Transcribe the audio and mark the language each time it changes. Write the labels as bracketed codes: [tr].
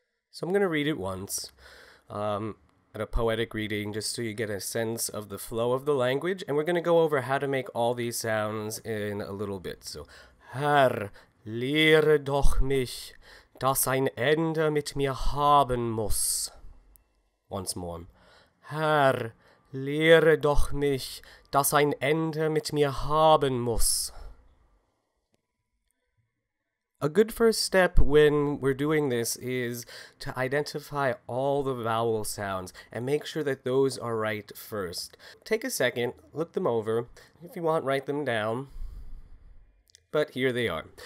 [en] So I'm going to read it once at a poetic reading, just so you get a sense of the flow of the language, and we're going to go over how to make all these sounds in a little bit. [de] So, Herr, lehre doch mich, dass ein Ende mit mir haben muss. [en] Once more. [de] Herr, lehre doch mich, dass ein Ende mit mir haben muss. [en] A good first step when we're doing this is to identify all the vowel sounds and make sure that those are right first. Take a second, look them over. If you want, write them down. But here they are.